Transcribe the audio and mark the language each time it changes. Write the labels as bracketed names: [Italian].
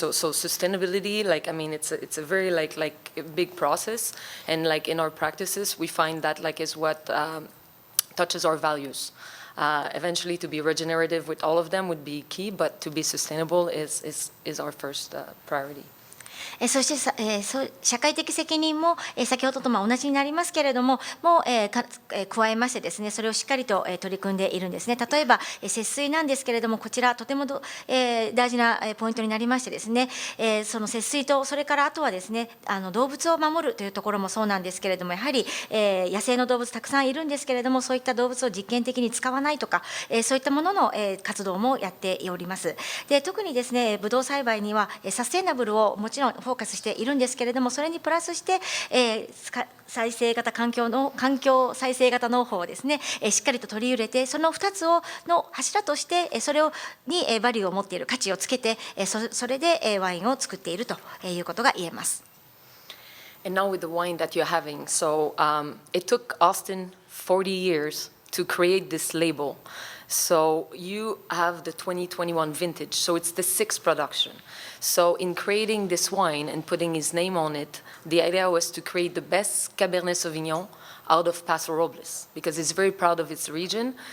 [English] So sustainability, it's a very like a big process, and like in our practices we find that is what touches our values. Eventually, to be regenerative with all of them would be key, but to be sustainable is our first priority. [Japanese] そして社会的責任も先ほどと同じになりますけれども、加えましてですね、それをしっかりと取り組んでいるんですね。例えば節水なんですけれども、こちらとても大事なポイントになりましてですね、その節水と、それからあとはですね、動物を守るというところもそうなんですけれども、やはり野生の動物たくさんいるんですけれども、そういった動物を実験的に使わないとか、そういったものの活動もやっております。で、特にですね、ブドウ栽培にはサステナブルをもちろんフォーカスしているんですけれども、それにプラスして、再生型環境再生型農法をですね、しっかりと取り入れて、その2つの柱として、それにバリューを持っている、価値をつけて、それでワインを作っているということが言えます。 [English] And now with the wine that you're having, so it took Austin 40 years to create this label. So you have the 2021 vintage, so it's the sixth production. So in creating this wine and putting his name on it, the idea was to create the best Cabernet Sauvignon out of Paso Robles, because it's very proud of its region.